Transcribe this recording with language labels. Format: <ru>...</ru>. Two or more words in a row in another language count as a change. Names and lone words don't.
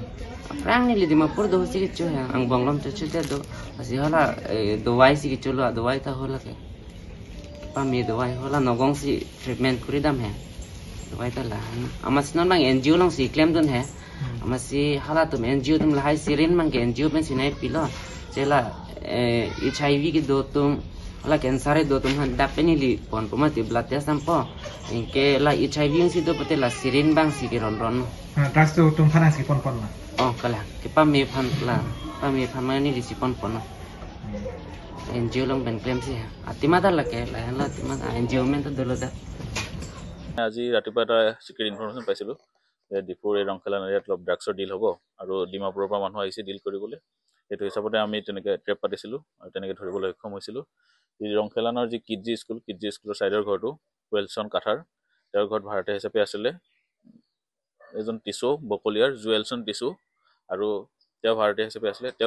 <mjw>Prang ni lidi mapur do si ke chu ha ang bonglom chu chu de do asi hala dawai si ke chu lo dawai ta hola ke pa me dawai hola nogong si treatment kuri dam hai dawai ta la amas non mang NGO long si claim don hai amas si hala tum NGO tum la hai sirin mang ke NGO ben sinai pilo chela HIV ke do tum hala cancer do tum han dapeni li pon poma ti</mjw> <en>blood test</en> <mjw>sampo inke la HIV si do pate la sirin bang si ke ron ron drugs to tum phan si pon na oh kala ke pa me phan mani li si pon NGO long ben claim si atima da la ke la atima NGO men to dolo da</mjw> <as>আজি ৰাতিপুৱা এটা</as> <en>secret information</en> <as>পাইছিলোঁ যে ডিফুৰ এই ৰংখেলা এৰিয়াত অলপ ড্ৰাগছৰ ডিল হ'ব আৰু ডিমাপুৰৰ পৰা মানুহ আহিছে ডিল কৰিবলৈ সেইটো হিচাপতে আমি তেনেকৈ ট্ৰেপ পাতিছিলোঁ আৰু তেনেকৈ ধৰিবলৈ সক্ষম হৈছিলোঁ এই ৰংখেলানৰ যি কিডজি স্কুলৰ ছাইডৰ ঘৰটো ৱেলছন কাঠাৰ তেওঁৰ ঘৰত ভাড়াতীয়া হিচাপে আছিলে এজন টিচু বকলিয়াৰ জুৱেলছন টিচু আৰু তেওঁ ভাড়াতীয়া হিচাপে আছিলে তেওঁক</as>